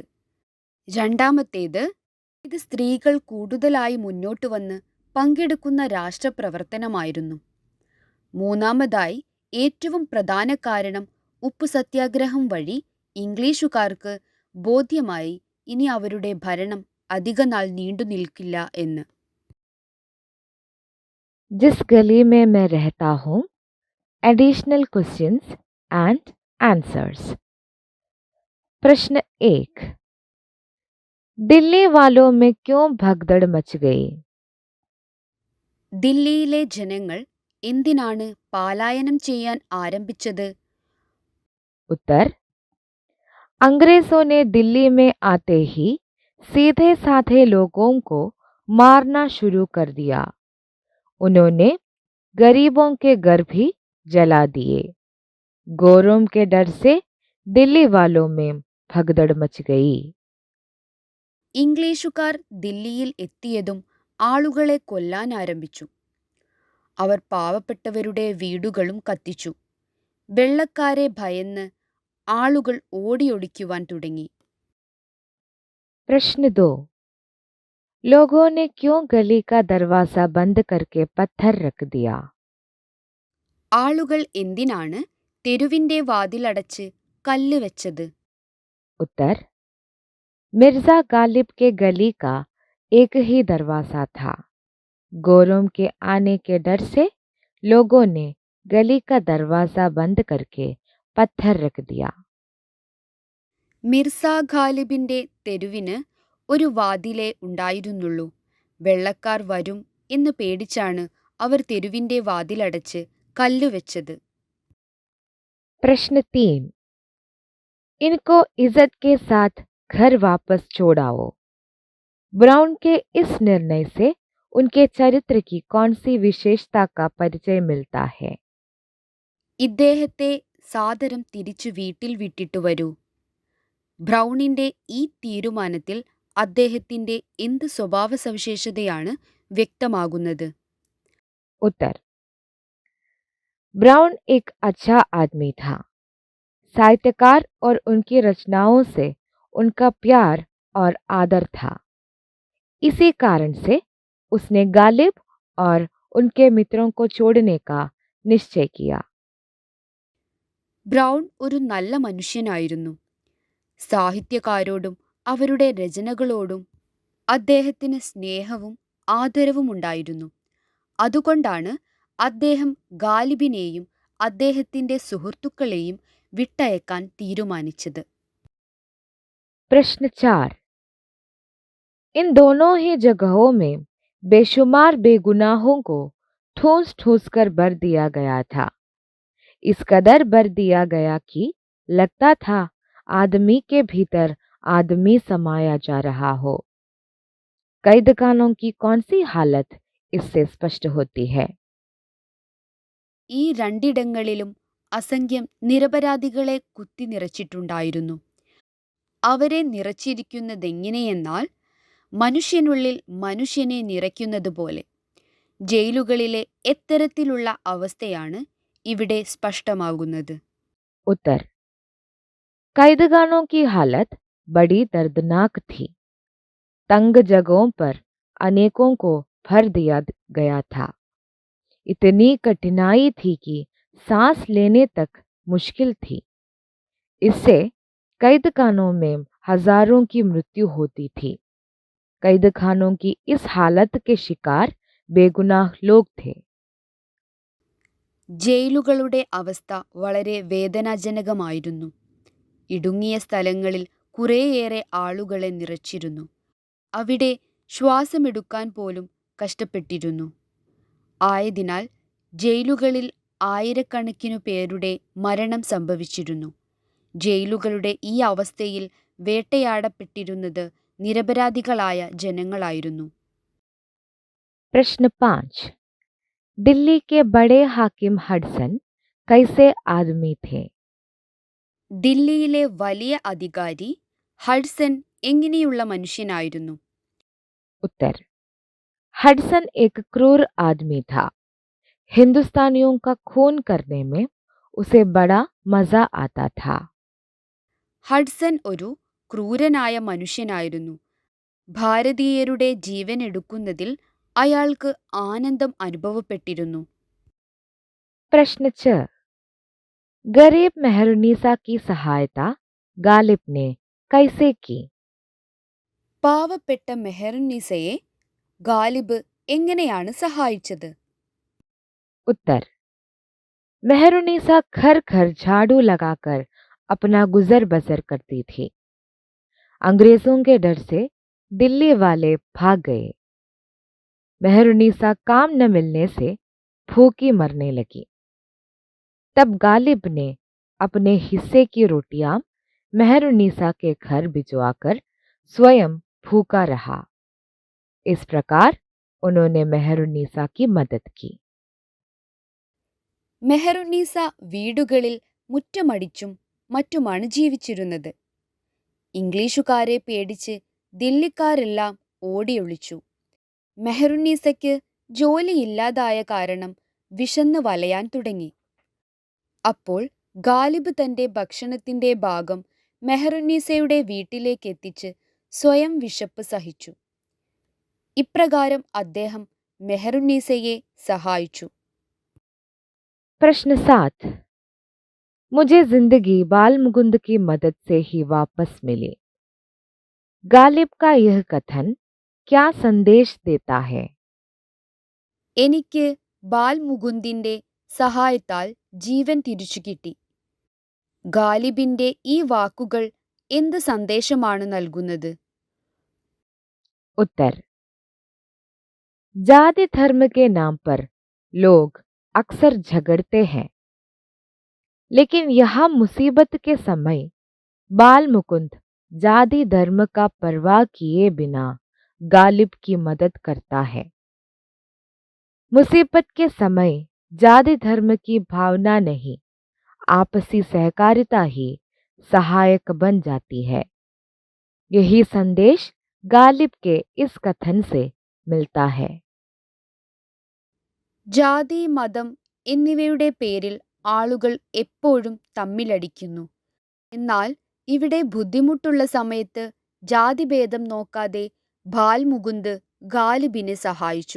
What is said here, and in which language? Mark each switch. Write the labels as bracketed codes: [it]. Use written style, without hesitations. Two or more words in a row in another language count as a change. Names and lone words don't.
[ml] രണ്ടാമത്തേത്, ഇത് സ്ത്രീകൾ കൂടുതലായി മുന്നോട്ട് വന്ന് പങ്കെടുക്കുന്ന രാഷ്ട്രപ്രവർത്തനമായിരുന്നു. മൂന്നാമതായി ഏറ്റവും പ്രധാന കാരണം, ഉപ്പു സത്യാഗ്രഹം വഴി ഇംഗ്ലീഷുകാർക്ക് ബോധ്യമായി ഇനി അവരുടെ ഭരണം അധികനാൾ നീണ്ടുനിൽക്കില്ല എന്ന്. [hi] जिस गली में मैं रहता हूँ, [en] additional questions and answers. [hi] प्रश्न 1. दिल्ली वालों में क्यों भगदड़ मच गई? [ml] ദില്ലിയിലെ ജനങ്ങൾ എന്തിനാണ് പലായനം ചെയ്യാൻ ആരംഭിച്ചത്? [hi] उत्तर. अंग्रेजों ने दिल्ली में आते ही सीधे साधे लोगों को मारना शुरू कर दिया. उन्होंने गरीबों के घर भी जला दिए. गोरों के डर से दिल्ली वालों में भगदड़ मच गई. [ml] ഇംഗ്ലീഷുകാർ ദില്ലിയിൽ എത്തിയതും ആളുകളെ കൊല്ലാൻ ആരംഭിച്ചു. അവർ പാവപ്പെട്ടവരുടെ വീടുകളും കത്തിച്ചു. വെള്ളക്കാരെ ഭയന്ന് ആളുകൾ ഓടിയൊളിക്കുവാൻ തുടങ്ങി. [hi] प्रश्न 2. लोगों ने क्यों गली का दरवाजा बंद करके पत्थर रख दिया? [ml] ആളുകൾ എന്തിനാണ് തെരുവിന്റെ വാതിലടച്ച് കല്ല് വെച്ചത്? [hi] उत्तर. मिर्जा गालिब के गली का एक ही दरवाजा था. गोरों के आने के डर से लोगों ने गली का दरवाजा बंद करके पत्थर रख दिया. [ml] മിർസ ഖാലിബിന്റെ തെരുവിന് ഒരു വാതിലേ ഉണ്ടായിരുന്നുള്ളൂ. വെള്ളക്കാർ വരും എന്ന് പേടിച്ചാണ് അവർ തെരുവിന്റെ വാതിലടച്ച് കല്ലുവെച്ചത്. [hi] प्रश्न 3. इनको इज्जत के साथ घर वापस छोड़ाओ. ब्राउन के इस निर्णय से उनके चरित्र की कौन सी विशेषता का परिचय मिलता है? [ml] ഇദ്ദേഹത്തെ സാദരം തിരിച്ചു വീട്ടിൽ വിട്ടിട്ടു വരൂ. ബ്രൗണിന്റെ ഈ തീരുമാനത്തിൽ അദ്ദേഹത്തിന്റെ എന്ത് സ്വഭാവസവിശേഷതയാണ് വ്യക്തമാകുന്നത്? [hi] उत्तर। ब्राउन एक अच्छा आदमी था। साहित्यकार और उनकी रचनाओं से उनका प्यार और आदर था। इसी कारण से उसने गालिब और उनके मित्रों को छोड़ने का निश्चय किया। [ml] ബ്രൗൺ ഒരു നല്ല മനുഷ്യനായിരുന്നു. സാഹിത്യകാരോടും അവരുടെ രചനകളോടും അദ്ദേഹത്തിന് സ്നേഹവും ആദരവും ഉണ്ടായിരുന്നു. അതുകൊണ്ടാണ് അദ്ദേഹം ഗാലിബിനെയും അദ്ദേഹത്തിന്റെ സുഹൃത്തുക്കളെയും വിട്ടയക്കാൻ തീരുമാനിച്ചത്. [hi] प्रश्न 4। इन दोनों ही जगहों में बेशुमार बेगुनाहों को ठूंस ठूंस कर भर दिया गया था। इस कदर भर दिया गया कि लगता था आदमी के भीतर आदमी समाया जा रहा हो। कैद खानों की कौन सी हालत इससे स्पष्ट होती है? [ml] ഈ രണ്ടിടങ്ങളിലും അസംഖ്യം നിരപരാധികളെ കുത്തി നിറച്ചിട്ടുണ്ടായിരുന്നു. അവരെ നിറച്ചിരിക്കുന്നതെങ്ങനെയെന്നാൽ മനുഷ്യനുള്ളിൽ മനുഷ്യനെ നിറയ്ക്കുന്നതുപോലെ. ജയിലുകളിലെ എത്തരത്തിലുള്ള അവസ്ഥയാണ് ഇവിടെ സ്പഷ്ടമാകുന്നത്? [hi] उत्तर। कैदखानों की हालत बड़ी दर्दनाक थी। तंग जगहों पर अनेकों को भर दिया गया था। इतनी कठिनाई थी कि सांस लेने तक मुश्किल थी। इससे कैदखानों में हजारों की मृत्यु होती थी। कैदखानों की इस हालत के शिकार बेगुनाह लोग थे। [ml] ജയിലുകളുടെ അവസ്ഥ വളരെ വേദനാജനകമായിരുന്നു. ഇടുങ്ങിയ സ്ഥലങ്ങളിൽ കുറേയേറെ ആളുകളെ നിറച്ചിരുന്നു. അവിടെ ശ്വാസമെടുക്കാൻ പോലും കഷ്ടപ്പെട്ടിരുന്നു. ആയതിനാൽ ജയിലുകളിൽ ആയിരക്കണക്കിനു പേരുടെ മരണം സംഭവിച്ചിരുന്നു. ജയിലുകളുടെ ഈ അവസ്ഥയിൽ വേട്ടയാടപ്പെട്ടിരുന്നത് നിരപരാധികളായ ജനങ്ങളായിരുന്നു. [hi] प्रश्न 5। दिल्ली के बड़े हाकिम हडसन कैसे आदमी थे? [ml] ദില്ലിയിലെ വലിയ അധികാരി ഹഡ്സൺ എങ്ങനെയുള്ള മനുഷ്യനായിരുന്നു? [hi] उत्तर। हडसन एक क्रूर आदमी था। हिंदुस्तानियों का खून करने में उसे बड़ा मजा आता था। [ml] ഹഡ്സൺ ഒരു ക്രൂരനായ മനുഷ്യനായിരുന്നു. ഭാരതീയരുടെ ജീവൻ എടുക്കുന്നതിൽ അയാൾക്ക് ആനന്ദം അനുഭവപ്പെട്ടിരുന്നു. [hi] प्रश्न 6। गरीब मेहरुनिसा की सहायता गालिब ने कैसे की? [ml] പാവപ്പെട്ട മെഹറുന്നിസയെ ഗാലിബ് എങ്ങനെയാണ് സഹായിച്ചത്? [hi] उत्तर। मेहरुनिसा घर घर झाड़ू लगाकर अपना गुजर बसर करती थी। अंग्रेजों के डर से दिल्ली वाले भाग गए। मेहरुनिसा काम न मिलने से भूखी मरने लगी। तब गालिब ने अपने हिस्से की रोटियां मेहरुनिसा के घर भिजवाकर स्वयं भूखा रहा। इस प्रकार उन्होंने मेहरुनिसा की मदद की। [ml] മെഹറുന്നീസ വീടുകളിൽ മുറ്റമടിച്ചും മറ്റുമാണ് ജീവിച്ചിരുന്നത്. ഇംഗ്ലീഷുകാരെ പേടിച്ച് ദില്ലിക്കാരെല്ലാം ഓടിയൊളിച്ചു. മെഹറുന്നീസയ്ക്ക് ജോലിയില്ലാതായ കാരണം വിശന്ന് വലയാൻ തുടങ്ങി. അപ്പോൾ ഗാലിബ് തന്റെ ഭക്ഷണത്തിന്റെ ഭാഗം മെഹറുന്നീസയുടെ വീട്ടിലേക്കെത്തിച്ച് സ്വയം വിശപ്പ് സഹിച്ചു. ഇപ്രകാരം അദ്ദേഹം മെഹറുന്നീസയെ സഹായിച്ചു. [hi] प्रश्न 7। मुझे जिंदगी बाल मुकुंद की मदद से ही वापस मिली। गालिब का यह कथन क्या संदेश देता है? [ml] എനിക്ക് ബാൽ മുകുന്ദിന്റെ സഹായത്താൽ ജീവൻ തിരിച്ചു കിട്ടി. ഗാലിബിന്റെ ഈ വാക്കുകൾ എന്ത് സന്ദേശമാണ് നൽകുന്നത്? [hi] उत्तर। जाति धर्म के नाम पर लोग अक्सर झगड़ते हैं, लेकिन यहाँ मुसीबत के समय बाल मुकुंद जाति धर्म का परवाह किए बिना गालिब की मदद करता है। मुसीबत के समय जाति धर्म की भावना नहीं, आपसी सहकारिता ही सहायक बन जाती है। यही संदेश गालिब के इस कथन से मिलता है। [ml] ജാതി, മതം എന്നിവയുടെ പേരിൽ ആളുകൾ എപ്പോഴും തമ്മിലടിക്കുന്നു. എന്നാൽ ഇവിടെ ബുദ്ധിമുട്ടുള്ള സമയത്ത് ജാതിഭേദം നോക്കാതെ ബാൽ മുകുന്ദ് ഗാലിബിനെ സഹായിച്ചു.